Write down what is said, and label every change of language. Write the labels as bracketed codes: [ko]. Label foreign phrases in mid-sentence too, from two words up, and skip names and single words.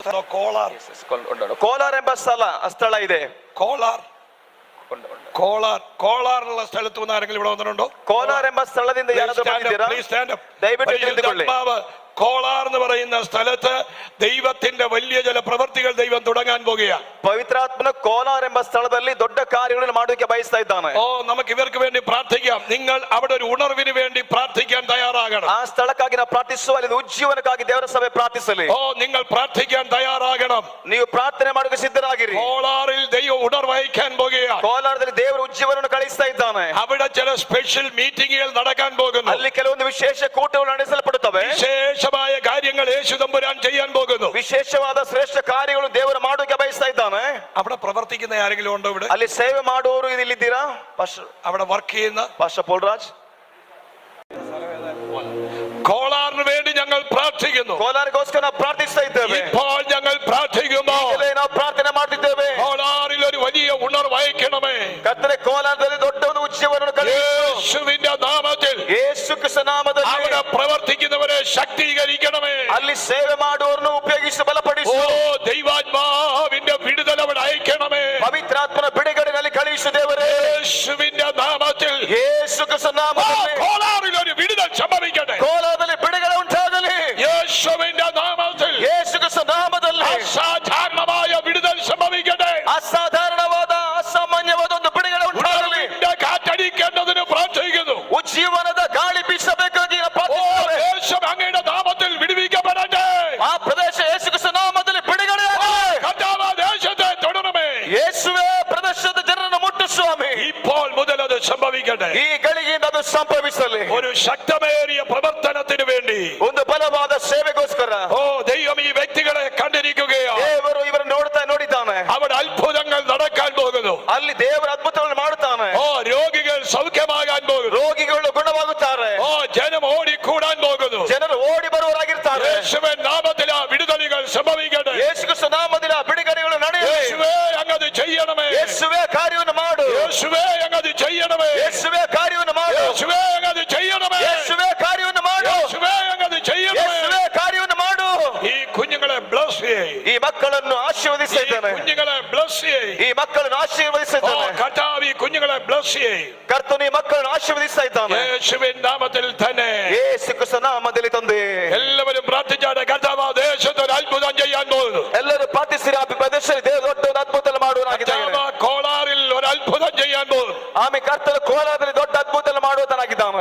[kn] ಕೋಲಾರ ಎಂಬ ಸ್ಥಳ ಇದೆ. [ml] ಕೋಲಾറുള്ള സ്ഥലത്ത് നിന്ന് ആരെങ്കിലും ഇവിടെ വന്നിട്ടുണ്ടോ? [kn] ಕೋಲಾರ ಎಂಬ ಸ್ಥಳದಿಂದ ಯಾರಾದರೂ ಬಂದಿದ್ದೀರಾ? ದಯವಿಟ್ಟು ನಿಂತುಕೊಳ್ಳಿ. [ml] കോലാർ എന്ന് പറയുന്ന സ്ഥലത്ത് ദൈവത്തിന്റെ വലിയ ചില പ്രവൃത്തികൾ ദൈവം തുടങ്ങാൻ പോകുകയാണ്. [kn] ಪವಿತ್ರಾತ್ಮನ ಕೋಲಾರ ಎಂಬ ಸ್ಥಳದಲ್ಲಿ ದೊಡ್ಡ ಕಾರ್ಯಗಳನ್ನು ಮಾಡೋಕೆ ಬಯಸ್ತಾ ಇದ್ದಾನೆ. [ml] നമുക്ക് ഇവർക്ക് വേണ്ടി പ്രാർത്ഥിക്കാം. നിങ്ങൾ അവിടെ ഒരു ഉണർവിന് വേണ്ടി പ്രാർത്ഥിക്കാൻ തയ്യാറാകണം. [kn] ಆ ಸ್ಥಳಕ್ಕಾಗಿ ನಾವು ಪ್ರಾರ್ಥಿಸುವ, ಅಲ್ಲಿ ಉಜ್ಜೀವನಕ್ಕಾಗಿ ದೇವರ ಸಭೆ ಪ್ರಾರ್ಥಿಸಲಿ. [ml] നിങ്ങൾ പ്രാർത്ഥിക്കാൻ തയ്യാറാകണം. [kn] ನೀವು ಪ್ರಾರ್ಥನೆ ಮಾಡೋಕೆ ಸಿದ್ಧರಾಗಿರಿ. [ml] കോലാറിൽ ദൈവം ഉണർവഹിക്കാൻ പോകുകയാണ്. [kn] ಕೋಲಾರದಲ್ಲಿ ದೇವರು ಉಜ್ಜೀವನವನ್ನು ಕಳಿಸ್ತಾ ಇದ್ದಾನೆ. [ml] അവിടെ ചില സ്പെഷ്യൽ മീറ്റിംഗുകൾ നടക്കാൻ പോകുന്നു. [kn] ಅಲ್ಲಿ ಕೆಲವೊಂದು ವಿಶೇಷ ಕೂಟಗಳು ನಡೆಸಲ್ಪಡುತ್ತವೆ. [ml] വിശേഷമായ കാര്യങ്ങൾ യേശു തമ്പുരാൻ ചെയ്യാൻ പോകുന്നു. [kn] ವಿಶೇಷವಾದ ಶ್ರೇಷ್ಠ ಕಾರ್ಯಗಳು ದೇವರು ಮಾಡೋಕೆ ಬಯಸ್ತಾ ಇದ್ದಾನೆ. [ml] അവിടെ പ്രവർത്തിക്കുന്ന ആരെങ്കിലും ഉണ്ടോ ഇവിടെ? [kn] ಅಲ್ಲಿ ಸೇವೆ ಮಾಡುವವರು ಇಲ್ಲಿದ್ದೀರಾ? [ml] അവിടെ വർക്ക് ചെയ്യുന്ന പാസ്റ്റർ പോൾരാജ്. കോലാറിന് വേണ്ടി ഞങ്ങൾ പ്രാർത്ഥിക്കുന്നു. [kn] ಕೋಲಾರಿಗೋಸ್ಕರ ನಾವು ಪ್ರಾರ್ಥಿಸ್ತಾ ಇದ್ದೇವೆ. [ml] ഇപ്പോൾ ഞങ്ങൾ പ്രാർത്ഥിക്കുമ്പോൾ [kn] ನಾವು ಪ್ರಾರ್ಥನೆ ಮಾಡ್ತಿದ್ದೇವೆ. [ml] കോലാറിൽ ഒരു വലിയ ഉണർവഹിക്കണമേ [kn] ಕರ್ತನೇ, ಕೋಲಾರದಲ್ಲಿ ದೊಡ್ಡ ಒಂದು ಉಜ್ಜೀವನವನ್ನು [ml] യേശുവിന്റെ നാമത്തിൽ, [kn] ಯೇಸು ಕ್ರಿಸ್ತ ನಾಮದಲ್ಲಿ [ml] അവിടെ പ്രവർത്തിക്കുന്നവരെ ശക്തീകരിക്കണമേ. [kn] ಅಲ್ಲಿ ಸೇವೆ ಮಾಡುವವರನ್ನು ಉಪಯೋಗಿಸಿ ಬಲಪಡಿಸು. [ml] ദൈവാത്മാവിന്റെ വിടുതൽ അവിടെ അയക്കണമേ. [kn] ಪವಿತ್ರಾತ್ಮನ ಬಿಡುಗಡೆಯಲ್ಲಿ ಕಳುಹಿಸು ದೇವರೇ. [ml] യേശുവിന്റെ നാമത്തിൽ, [kn] ಯೇಸು ಕ್ರಿಸ್ತ ನಾಮದಲ್ಲಿ [ml] കോലാറിൽ ഒരു വിടുതൽ സംഭവിക്കട്ടെ. [kn] ಕೋಲಾರದಲ್ಲಿ ಬಿಡುಗಡೆ ಉಂಟಾಗಲಿ. [ml] യേശുവിന്റെ നാമത്തിൽ, [kn] ಯೇಸು ಕ್ರಿಸ್ತ ನಾಮದಲ್ಲಿ [ml] അസാധാരണമായ വിടുതൽ സംഭവിക്കട്ടെ. [kn] ಅಸಾಧಾರಣವಾದ, ಅಸಾಮಾನ್ಯವಾದ ಒಂದು ಬಿಡುಗಡೆ ಉಂಟಾಗಲಿ. [ml] കാറ്റടിക്കേണ്ടതിന് പ്രാർത്ഥിക്കുന്നു. [kn] ಉಜ್ಜೀವನದ ಗಾಳಿ ಬೀಸಬೇಕಾಗಿ [ml] ദേശം അങ്ങയുടെ നാമത്തിൽ വിടുവിക്കപ്പെടട്ടെ. [kn] ಆ ಪ್ರದೇಶ ಯೇಸು ಕ್ರಿಸ್ತ ನಾಮದಲ್ಲಿ ಬಿಡುಗಡೆಯಾಗಲಿ. [ml] കർത്താവ് ദേശത്തെ തൊടണമേ. [kn] ಯೇಸುವೇ ಪ್ರದೇಶದ ಜನರನ್ನು ಮುಟ್ಟು ಸ್ವಾಮಿ. [ml] ഇപ്പോൾ മുതൽ അത് സംഭവിക്കട്ടെ. [kn] ಈ ಗಳಿಗೆಯಿಂದ ಅದು ಸಂಭವಿಸಲಿ. [ml] ഒരു ശക്തമേറിയ പ്രവർത്തനത്തിന് വേണ്ടി, [kn] ಒಂದು ಬಲವಾದ ಸೇವೆಗೋಸ್ಕರ [ml] ദൈവം ഈ വ്യക്തികളെ കണ്ടിരിക്കുകയാണ്. [kn] ದೇವರು ಇವರನ್ನು ನೋಡಿದ್ದಾನೆ. [ml] അവിടെ അത്ഭുതങ്ങൾ നടക്കാൻ പോകുന്നു. [kn] ಅಲ್ಲಿ ದೇವರ ಅದ್ಭುತಗಳನ್ನು ಮಾಡುತ್ತಾನೆ. [ml] രോഗികൾ സൗഖ്യമാകാൻ പോകുന്നു. [kn] ರೋಗಿಗಳು ಗುಣವಾಗುತ್ತಾರೆ. [ml] ജനം ഓടിക്കൂടാൻ പോകുന്നു. [kn] ಜನರು ಓಡಿ ಬರುವವರಾಗಿರ್ತಾರೆ. [ml] യേശുവിൻ നാമത്തിൽ ആ വിടുതലുകൾ സംഭവിക്കട്ടെ. [kn] ಯೇಸು ಕ್ರಿಸ್ತ ನಾಮದಲ್ಲಿ ಆ ಬಿಡುಗಡೆಗಳು ನಡೆಯಲಿ. [ml] യേശുവേ അങ്ങത് ചെയ്യണമേ. [kn] ಯೇಸುವೇ ಕಾರ್ಯವನ್ನು ಮಾಡು. [ml] യേശുവേ അങ്ങത് ചെയ്യണമേ. [kn] ಯೇಸುವೇ ಕಾರ್ಯವನ್ನು ಮಾಡು. [ml] യേശുവേ അങ്ങത് ചെയ്യണമേ. [kn] ಯೇಸುವೇ ಕಾರ್ಯವನ್ನು ಮಾಡು. [ml] യേശുവേ അങ്ങത് ചെയ്യണമേ. [kn] ಯೇಸುವೇ ಕಾರ್ಯವನ್ನು ಮಾಡು. [ml] ಈ കുഞ്ഞുങ്ങളെ ബ്ലസ് ചെയ്യ്. [kn] ಈ ಮಕ್ಕಳನ್ನು ಆಶೀರ್ವದಿಸ್ತಾ ಇದ್ದಾನೆ. [ml] കുഞ്ഞുങ്ങളെ ബ്ലസ് ചെയ്യ്. [kn] ಈ ಮಕ್ಕಳನ್ನು ಆಶೀರ್ವದಿಸ್ತಾ ಇದ್ದಾನೆ. [ml] കർത്താവ് ഈ കുഞ്ഞുങ്ങളെ ബ്ലസ് ചെയ്യ്. [kn] ಕರ್ತನು ಈ ಮಕ್ಕಳನ್ನು ಆಶೀರ್ವದಿಸ್ತಾ ಇದ್ದಾನೆ. [ml] യേശുവിൻ നാമത്തിൽ തന്നെ. [kn] ಯೇಸು ಕ್ರಿಸ್ತ ನಾಮದಲ್ಲಿ ತಂದೆ. [ml] എല്ലാവരും പ്രാർത്ഥിച്ചാട്ടെ. കർത്താവ് ദേശത്ത് ഒരു അത്ഭുതം ചെയ്യാൻ പോകുന്നു. [kn] ಎಲ್ಲರೂ ಪ್ರಾರ್ಥಿಸಿರಿ. ಆ ಪ್ರದೇಶದಲ್ಲಿ ದೇವರು ದೊಡ್ಡ ಒಂದು ಅದ್ಭುತ ಮಾಡುವನಾಗಿದ್ದಾನೆ. [ml] കോലാറിൽ ഒരു അത്ഭുതം ചെയ്യാൻ പോകുന്നു. [kn] ಆಮೇಲೆ ಕರ್ತನು ಕೋಲಾರದಲ್ಲಿ ದೊಡ್ಡ ಅದ್ಭುತ ಮಾಡುವನಾಗಿದ್ದಾನೆ.